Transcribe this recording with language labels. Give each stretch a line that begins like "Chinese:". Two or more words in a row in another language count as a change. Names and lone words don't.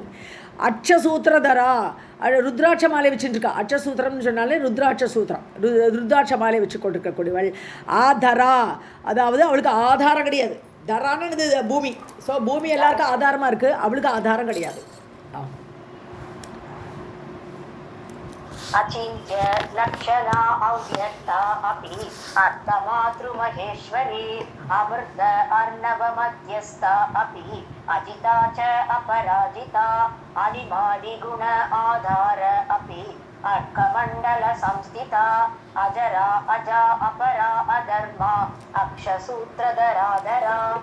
Tamil: அட்சசூத்திரதரா, ருத்ராட்ச மாலை வச்சுருக்கா. அட்சசூத்திரம்னு சொன்னாலே ருத்ராட்ச சூத்திரம், ருத்ராட்ச மாலை வச்சு கொண்டிருக்கக்கூடியவள். ஆதரா, அதாவது அவளுக்கு ஆதாரம் கிடையாது. தரான்னு இது பூமி. ஸோ பூமி எல்லாருக்கும் ஆதாரமாக இருக்குது, அவளுக்கு ஆதாரம் கிடையாது.
Sanskrit: अचिन्त्य लक्षणा अव्यक्ता अपि अर्थमातृमहेश्वरी अमृत अर्णवमध्यस्था अपि अजिता च अपराजिता अनिमादिगुण आधार अपि अर्कमण्डल संस्थिता अजरा अजा अपरा अधर्मा अक्षसूत्रधराधरा